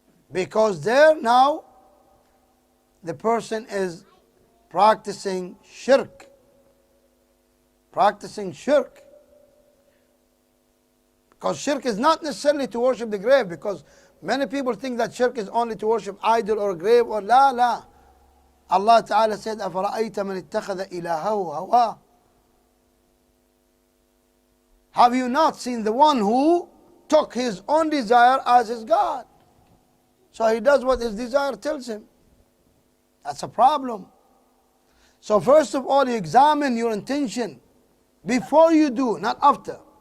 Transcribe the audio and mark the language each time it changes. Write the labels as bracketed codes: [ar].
[en] Because there now, the person is practicing shirk. Practicing shirk. Because shirk is not necessarily to worship the grave, because many people think that shirk is only to worship idol or grave or la. Allah Ta'ala said, [ar] أَفَرَأَيْتَ مَنِ اتَّخَذَ إِلَهَهُ هَوَاهُ. [en] Have you not seen the one who took his own desire as his God? So he does what his desire tells him. That's a problem. So first of all, you examine your intention before you do, not after.